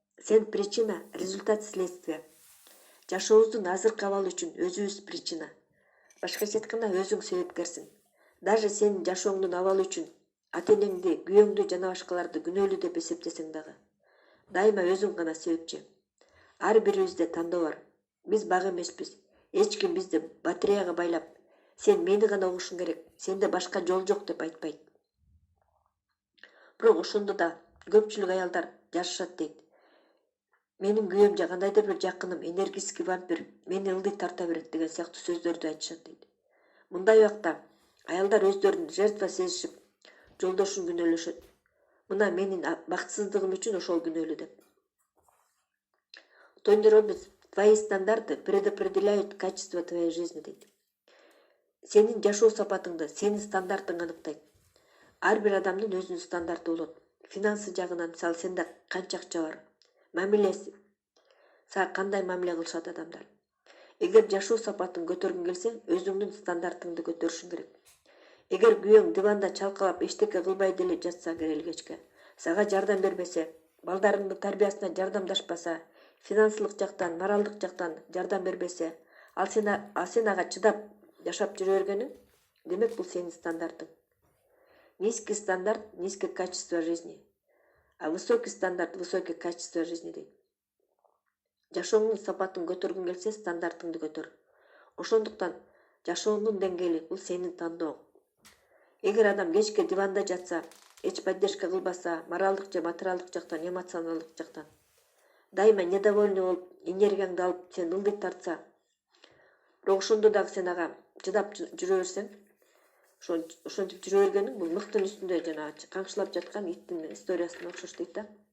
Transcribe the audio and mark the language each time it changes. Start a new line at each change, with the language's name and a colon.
Kyrgyz: Сен
Russian: причина, результат следствия.
Kyrgyz: Жашообуздун азыркы абалы үчүн өзүбүз причина. Башкача айтканда өзүң себепкерсиң. Даже сенин жашооңдун абалы үчүн ата-энеңди, күйөөңдү жана башкаларды күнөөлүү деп эсептесең дагы дайыма өзүң гана себепчи. Ар бирибизде тандоо бар. Биз бак эмеспиз. Эч ким бизди батареяга байлап, сен мени гана угушуң керек, сенде башка жол жок деп айтпайт. Бирок ошондо да көпчүлүк аялдар жашашат дейт. Менин күйөөм же кандайдыр бир жакыным
Russian: энергический вампир
Kyrgyz: мени ылдый тарта берет деген сыяктуу сөздөрдү айтышат дейт. Мындай убакта аялдар өздөрүн жертва сезишип, жолдошун күнөөлөшөт. Мына менин бакытсыздыгым үчүн ошол күнөөлүү деп.
Russian: Тондор Роббинс твои стандарты предопределяют качество твоей жизни
Kyrgyz: дейт. Сенин жашоо сапатыңды сенин стандартың аныктайт. Ар бир адамдын өзүнүн стандарты болот. Финансы жагынан мисалы сенде канча акча бар, мамилеси, сага кандай мамиле кылышат адамдар. Эгер жашоо сапатын көтөргүң келсе, өзүңдүн стандартыңды көтөрүшүң керек. Эгер күйөөң диванда чалкалап эчтеке кылбай деле жатса керели кечке, сага жардам бербесе, балдарыңдын тарбиясына жардамдашпаса, финансылык жактан, моралдык жактан жардам бербесе, ал сен ага чыдап жашап жүрө бергениң, демек бул сенин стандартың.
Russian: Низкий стандарт, низкое качество жизни. А высокий стандарт, высокое качество жизни
Kyrgyz: дейт. Жашооңдун сапатын көтөргүң келсе, стандартыңды көтөр. Ошондуктан жашооңдун деңгээли бул сенин тандооң. Эгер адам кечке диванда жатса, эч поддержка кылбаса, моралдык же материалдык жактан, эмоционалдык жактан, дайыма недовольный болуп, энергияңды алып, сен ылдый тартса, бирок ошондо дагы сен ага чыдап жүрө берсең, ошентип жүрө бергениң бул мыктын үстүндө жана камшылап жаткан иттин историясына окшош дейт да.